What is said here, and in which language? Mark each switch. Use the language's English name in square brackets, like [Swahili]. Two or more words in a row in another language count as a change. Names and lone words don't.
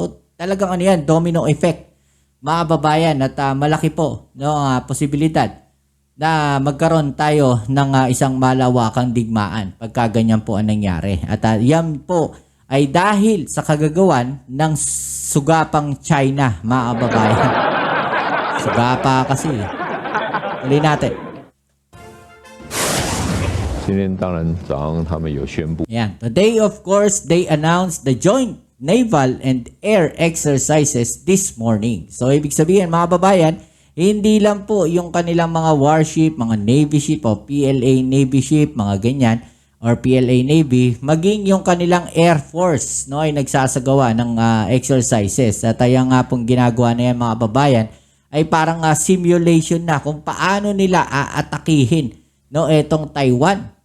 [Filipino] So talagang yan, [English] domino effect, [Filipino] mga kababayan, at malaki po no, posibilidad na magkaroon tayo ng isang malawakang digmaan pagka ganyan po ang nangyari. At yan po ay dahil sa kagagawan ng sugapang China, mga kababayan. Sugapa kasi. Tuloy natin. [Chinese] 今天当然早上他们有宣布， [Filipino] Yan. [English] Today, of course, they announced the joint naval and air exercises this morning. [Filipino] So, ibig sabihin, mga babayan, hindi lang po yung kanilang mga warship, mga Navy ship o [English] PLA Navy ship, [Filipino] mga ganyan, [English] or PLA Navy, [Filipino] maging yung kanilang [English] Air Force [Filipino] no, ay nagsasagawa ng exercises. At yung nga pong ginagawa na yan, mga babayan, ay parang simulation na kung paano nila aatakihin no, etong Taiwan.